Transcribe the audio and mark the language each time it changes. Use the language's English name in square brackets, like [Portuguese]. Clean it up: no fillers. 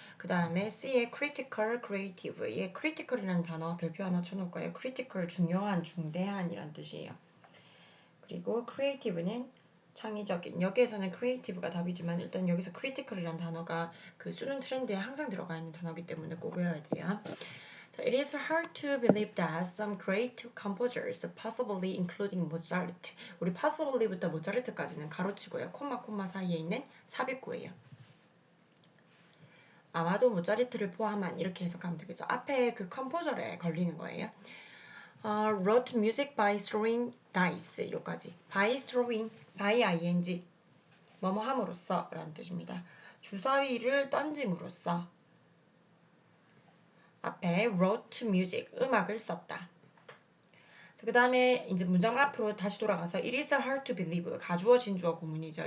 [Korean] 그 다음에 C에 critical, creative. 얘 critical이라는 단어 별표 하나 쳐놓을 거예요. critical 중요한, 중대한이란 뜻이에요. 그리고 creative는 창의적인. 여기에서는 creative가 답이지만 일단 여기서 critical이라는 단어가 그 수능 트렌드에 항상 들어가 있는 단어이기 때문에 꼭 외워야 돼요. [English] It is hard to believe that some great composers, possibly including Mozart. [Korean] 우리 possibly부터 모차르트까지는 가로치고요. 콤마 사이에 있는 삽입구예요. 아마도 모차르트를 포함한 이렇게 해석하면 되겠죠. 앞에 그 컴포저에 걸리는 거예요. [English] wrote music by throwing dice. [Korean] 요까지. [English] by throwing, by ing. [Korean] 뭐뭐 함으로써 라는 뜻입니다. 주사위를 던짐으로써 앞에 [English] wrote music, [Korean] 음악을 썼다. 그 다음에 이제 문장 앞으로 다시 돌아가서 [English] it is hard to believe, [Korean] 가주어 진주어 구문이죠.